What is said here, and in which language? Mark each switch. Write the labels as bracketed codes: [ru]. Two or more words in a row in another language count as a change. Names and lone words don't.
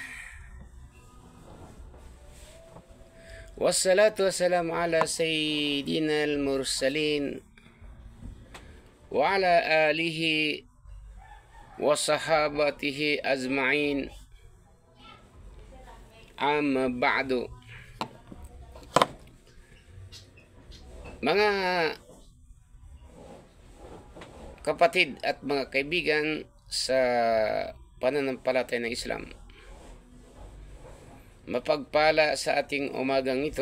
[ar] والصلاة والسلام على سيدنا المرسلين وعلى آله وصحابته أجمعين. أما بعد. [tl] Mga kapatid at mga kaibigan sa pananampalataya ng Islam, mapagpala sa ating umagang ito.